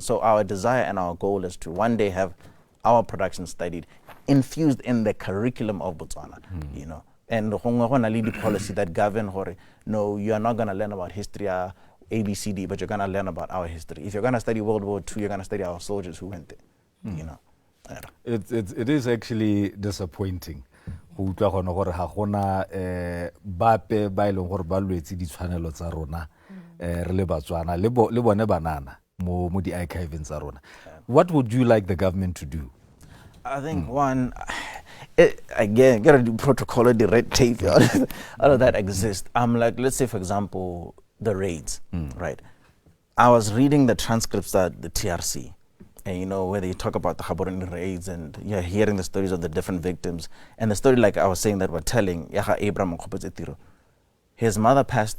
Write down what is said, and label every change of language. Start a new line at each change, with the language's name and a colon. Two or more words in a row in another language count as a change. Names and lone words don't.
English: So our desire and our goal is to one day have our production studied, infused in the curriculum of Botswana, And the policy that govern, no, you are not going to learn about history, ABCD, but you're going to learn about our history. If you're going to study World War II, you're going to study our soldiers who went there, It is actually disappointing.
Tswana: Go utlwa gone gore ga gona bape ba ile gore ba lwetse ditshwanelo tsa rona re le Batswana le bone banana mo di archiving tsa rona.
English: What would you like the government to do? I think one, again, gotta do protocol, the red tape, all of that exists. Let's say for example, the raids, right? I was reading the transcripts at the TRC, and where they talk about the Gaborone raids, and you're hearing the stories of the different victims, and the story, like I was saying, that we're telling, Yaha Abraham Mokgopetsetiro, his mother passed.